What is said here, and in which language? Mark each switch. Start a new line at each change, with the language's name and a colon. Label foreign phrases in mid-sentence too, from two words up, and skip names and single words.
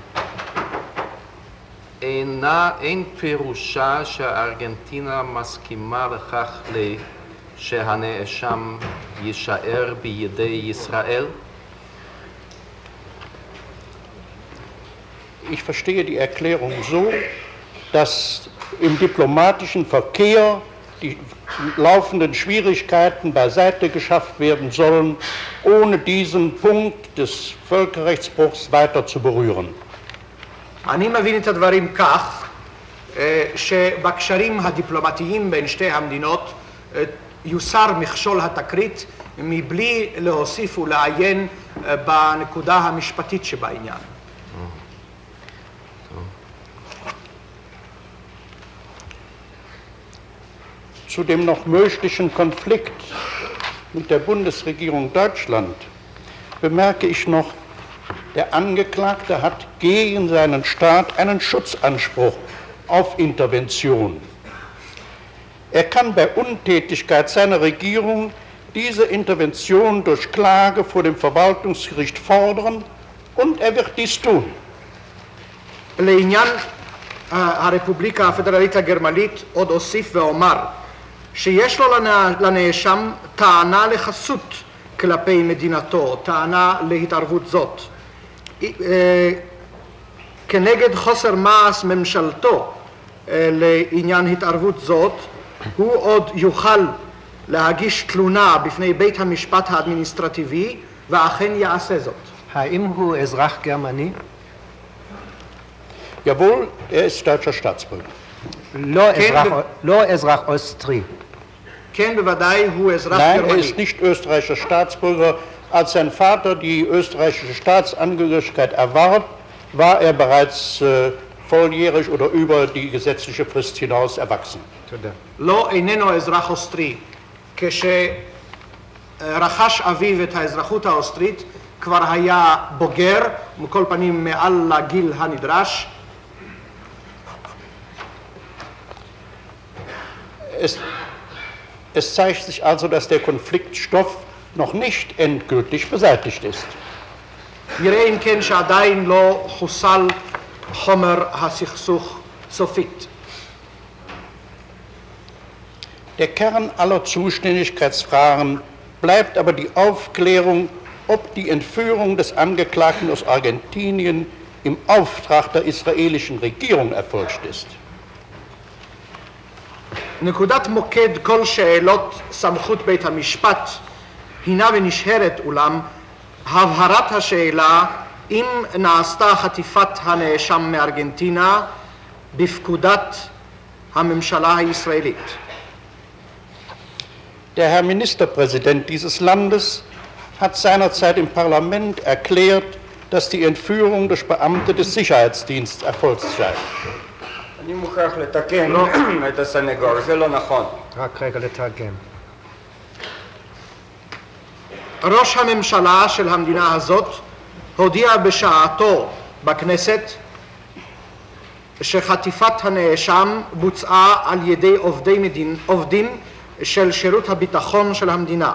Hebrew: אין פירושה שארגנטינה מסכימה לכך שהנאשם יישאר בידי ישראל?
German: Ich verstehe die Erklärung so, dass im diplomatischen Verkehr die laufenden Schwierigkeiten beiseite geschafft werden sollen, ohne diesen Punkt des Völkerrechtsbruchs weiter zu berühren.
Hebrew: אני מבין את הדברים כך שבקשרים הדיפלומטיים בין שתי המדינות יוסר מכשול התקרית מבלי להוסיף ולעיין בנקודה המשפטית שבעניין.
German: zu dem noch möglichen Konflikt mit der Bundesregierung Deutschland bemerke ich noch, der Angeklagte hat gegen seinen Staat einen Schutzanspruch auf Intervention. Er kann bei Untätigkeit seiner Regierung diese Intervention durch Klage vor dem Verwaltungsgericht fordern und er wird dies tun.
Hebrew: לעניין הרפובליקה הפדרלית הגרמנית עוד אוסיף ואומר שיש לו לנאשם טענה לחסות כלפי מדינתו, טענה להתערבות זאת. כנגד חוסר מעש ממשלתו לעניין התערבות זאת, הוא עוד יוכל להגיש תלונה בפני בית המשפט האדמיניסטרטיבי ואכן יעשה זאת. האם הוא אזרח גרמני?
German: Jawohl, er ist deutscher Staatsbürger.
Hebrew: לא אזרח אוסטרי. כן, בוודאי הוא אזרח
German: Nein, er
Hebrew: גרמני.
German: ist nicht österreichischer Staatsbürger. Als sein Vater die österreichische Staatsangehörigkeit erwarb, war er bereits volljährig oder über die gesetzliche Frist hinaus erwachsen.
Hebrew: לא איננו אזרח אוסטרי. כשרכש אביו את האזרחות האוסטרית כבר היה בוגר, מכל פנים מעל לגיל הנדרש.
German: Es zeigt sich also, dass der Konfliktstoff noch nicht endgültig beseitigt ist.
Hebrew: נראה אם כן שעדיין לא חוסל חומר הסכסוך סופית.
German: Der Kern aller Zuständigkeitsfragen bleibt aber die Aufklärung, ob die Entführung des Angeklagten aus Argentinien im Auftrag der israelischen Regierung erfolgt ist.
Hebrew: נקודת מוקד כל שאלות סמכות בית המשפט הינה ונשארת אולם הבהרת השאלה אם נעשתה חטיפת הנאשם מארגנטינה בפקודת הממשלה הישראלית.
German: Der Herr Ministerpräsident dieses Landes hat seinerzeit im Parlament erklärt, dass die Entführung durch Beamte des Sicherheitsdienstes erfolgt sei.
Hebrew: אני מוכרח לתקן את הסנגור, זה לא נכון. רק רגע לתרגם. ראש הממשלה של המדינה הזאת הודיע בשעתו בכנסת שחטיפת הנאשם בוצעה על ידי עובדים של שירות הביטחון של המדינה.